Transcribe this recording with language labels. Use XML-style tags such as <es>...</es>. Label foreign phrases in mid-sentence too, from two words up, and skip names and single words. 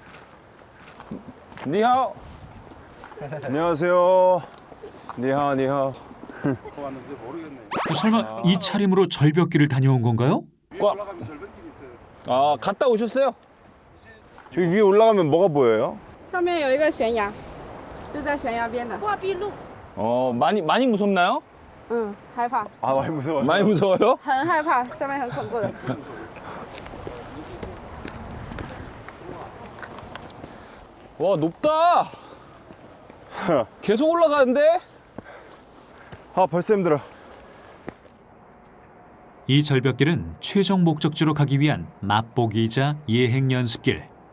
<zh>니하오.</zh> <ko>안녕하세요. 니하. 설마 이 차림으로 절벽길을 다녀온 건가요? 아 갔다 오셨어요? 저기 위에 올라가면 뭐가 보여요?</ko> <zh>上面有一个悬崖， 就在悬崖边的。挂壁路。</zh> <ko>많이 무섭나요?</ko> <zh>害怕，</zh> <ko>아 많이 무서워요. 많이 무서워요?</ko> <zh>很害怕，上面很恐怖的。</zh> <ko>와 높다. 계속 올라가는데? 아 벌써 힘들어. 이 절벽길은 최종 목적지로 가기 위한 맛보기이자 예행 연습길.</ko>